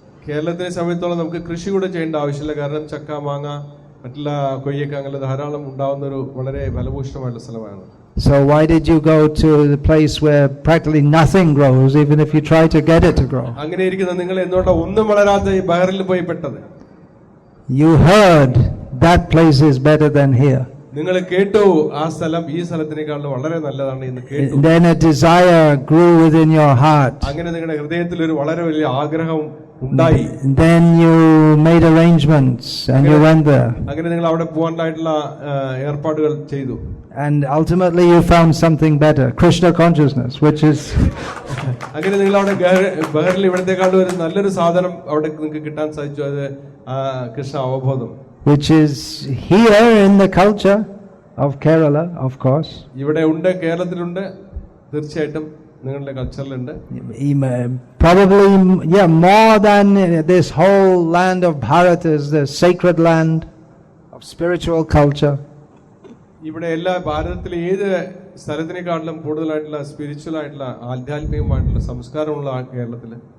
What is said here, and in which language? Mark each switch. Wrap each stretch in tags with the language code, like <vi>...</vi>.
<ml>കേരളത്തിനെ സമയത്തോളം നമുക്ക് കൃഷി കൂടെ ചെയ്യേണ്ട ആവശ്യമില്ല. കാരണം ചക്ക, മാങ്ങ, മറ്റുള്ള കൊയ്യൊക്കെ അങ്ങനെ ധാരാളം ഉണ്ടാവുന്ന ഒരു വളരെ ഫലഭൂഷ്ടമായിട്ടുള്ള സ്ഥലമാണ്.</ml> <en>So why did you go to the place where practically nothing grows, even if you try to get it to grow?</en> <ml>അങ്ങനെ ഇരിക്കുന്ന നിങ്ങൾ എന്തുകൊണ്ടാ ഒന്നും വളരാത്ത ഈ ബഹറിൽ പോയി പെട്ടത്?</ml> <en>You heard that place is better than here.</en> <ml>നിങ്ങൾ കേട്ടു ആ സ്ഥലം ഈ സ്ഥലത്തിനേക്കാളും വളരെ നല്ലതാണ് എന്ന് കേട്ടു.</ml> <en>Then a desire grew within your heart.</en> <ml>അങ്ങനെ നിങ്ങളുടെ ഹൃദയത്തിൽ ഒരു വളരെ വലിയ ആഗ്രഹം ഉണ്ടായി.</ml> <en>Then you made arrangements and you went there.</en> <ml>അങ്ങനെ നിങ്ങൾ അവിടെ പോകാനായിട്ടുള്ള ഏർപ്പാടുകൾ ചെയ്തു.</ml> <en>And ultimately you found something better, Krishna consciousness, which is</en> <ml>അങ്ങനെ നിങ്ങൾ അവിടെ ബഹറിൽ ഇവിടത്തെക്കാളും ഒരു നല്ലൊരു സാധനം അവിടെ നിങ്ങൾക്ക് കിട്ടാൻ സാധിച്ചു. അത് കൃഷ്ണ അവബോധം,</ml> <en>which is here in the culture of Kerala, of course.</en> <ml>ഇവിടെ ഉണ്ട്, കേരളത്തിലുണ്ട്, തീർച്ചയായിട്ടും നിങ്ങളുടെ കൾച്ചറിലുണ്ട്.</ml> <en>Probably, yeah, more than this whole land of Bharat is the sacred land of spiritual culture.</en> <ml>ഇവിടെ എല്ലാ ഭാരതത്തിലെ ഏത് സ്ഥലത്തിനേക്കാളും കൂടുതലായിട്ടുള്ള സ്പിരിച്വൽ ആയിട്ടുള്ള ആധ്യാത്മികമായിട്ടുള്ള സംസ്കാരമുള്ള കേരളത്തില്.</ml>